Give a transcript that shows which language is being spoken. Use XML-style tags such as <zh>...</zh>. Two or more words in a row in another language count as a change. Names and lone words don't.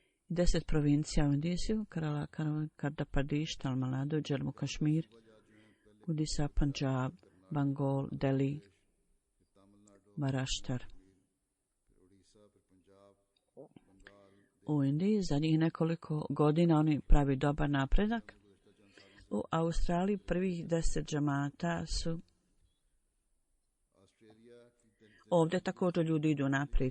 <bs>10 provincija u Indiju, Kerala, Andhra Pradesh, Tamil Nadu, Jammu Kashmir, Odisha, Punjab, Bengal, Delhi, Maharashtra. U Indiji zadnjih nekoliko godina oni pravi dobar napredak. U Australiji prvih 10 džamata su ovdje također ljudi idu naprijed.</bs>